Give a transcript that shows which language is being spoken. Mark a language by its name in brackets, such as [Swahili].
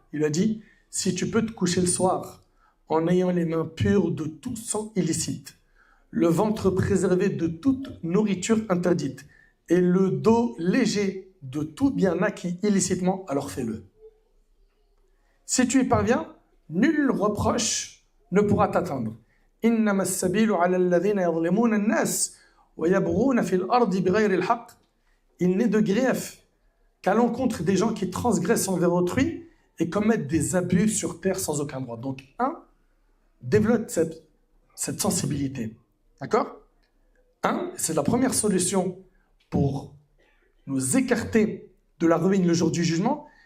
[French] Il lui a dit, si tu peux te coucher le soir en ayant les mains pures de tout sang illicite, le ventre préservé de toute nourriture interdite et le dos léger de tout bien acquis illicitement, alors fais-le. Si tu y parviens, nul reproche ne pourra t'atteindre. [Arabic] إنما السبيل على الذين يظلمون الناس ويبغون في الأرض بغير الحق. [French] Il n'est de grief qu'à l'encontre des gens qui transgressent envers autrui et commettent des abus sur terre sans aucun droit. Donc, développe cette sensibilité. D'accord? C'est la première solution pour nous écarter de la ruine le jour du jugement.